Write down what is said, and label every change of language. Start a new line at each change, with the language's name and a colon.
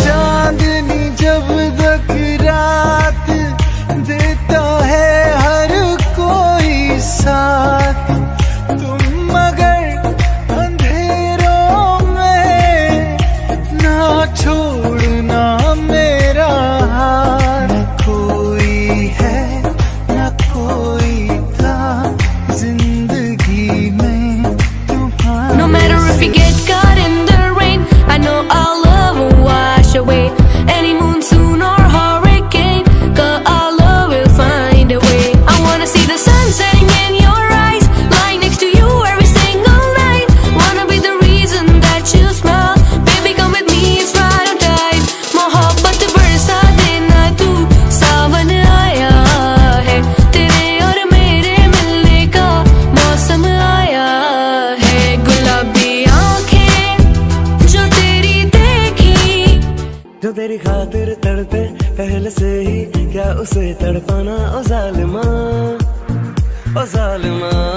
Hindi: चांदनी जब तक रात देता है हर कोई साथ, तुम मगर अंधेरों में ना छोड़ना मेरा हाथ। न कोई है न कोई था जिंदगी में तुम्हारा।
English: No matter if you get caught in the rain, I know our love will wash away any monsoon or hurricane, 'cause our love will find a way. I wanna see the sun setting in your eyes, lying next to you every single night. Wanna be the reason that you smile, baby come with me, it's right or die.
Hindi: मोहब्बत बरसा देना तू, सावन आया है, तेरे और मेरे मिलने का मौसम आया है। गुलाबी आंखें जो तेरी देखी, जो तेरी खातिर तड़पे पहले से ही, क्या उसे तड़पाना ओ जालिमा, ओ जालिमा।